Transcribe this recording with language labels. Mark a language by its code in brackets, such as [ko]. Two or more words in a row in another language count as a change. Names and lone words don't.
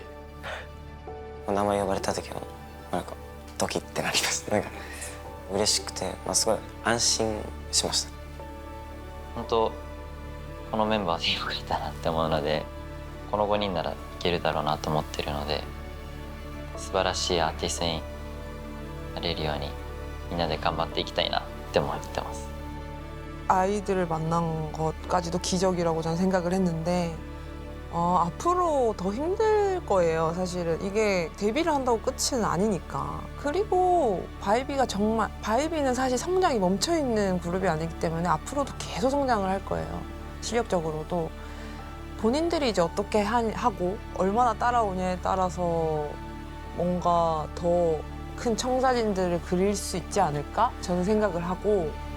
[ja] 名前呼ばれた時はなんかドキってなりました。なんか嬉しくて、すごい安心しました。本当このメンバーでよかったなって思うので、この5人ならいけるだろうなと思ってるので、素晴らしいアーティストになれるようにみんなで頑張っていきたいなって思ってます。 [ko] 아이들을 만난 것까지도 기적이라고 저는 생각을 했는데 앞으로 더 힘들 거예요. 사실은 이게 데뷔를 한다고 끝은 아니니까. 그리고 바이비가 정말 바이비는 사실 성장이 멈춰있는 그룹이 아니기 때문에 앞으로도 계속 성장을 할 거예요. 실력적으로도. 본인들이 이제 어떻게 하고 얼마나 따라오냐에 따라서 뭔가 더 큰 청사진들을 그릴 수 있지 않을까? 저는 생각을 하고.